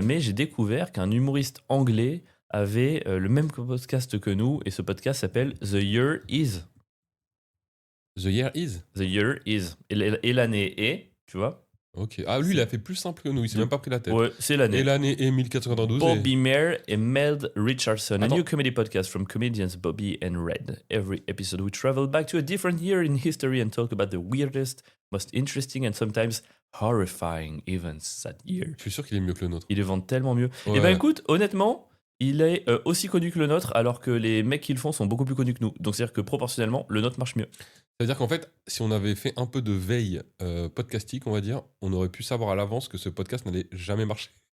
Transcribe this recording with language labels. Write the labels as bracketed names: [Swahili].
[French] Mais j'ai découvert qu'un humoriste anglais avait le même podcast que nous, et ce podcast s'appelle The Year Is. [English] The Year Is. [French] The Year Is. Et l'année est, tu vois? Ok. Ah, lui, il a fait plus simple que nous, il s'est même pas pris la tête. Ouais, c'est l'année. Et l'année est 1492. [English] Bobby Mair et Mel Richardson, a [French] Attends. [English] new comedy podcast from comedians Bobby and Red. Every episode we travel back to a different year in history and talk about the weirdest, most interesting and sometimes horrifying events that year. [French] Je suis sûr qu'il est mieux que le nôtre. Ils le vendent tellement mieux. Ouais. Et ben écoute, honnêtement, il est aussi connu que le nôtre, alors que les mecs qui le font sont beaucoup plus connus que nous. Donc c'est-à-dire que proportionnellement, le nôtre marche mieux. C'est-à-dire qu'en fait, si on avait fait un peu de veille podcastique, on va dire, on aurait pu savoir à l'avance que ce podcast n'allait jamais marcher.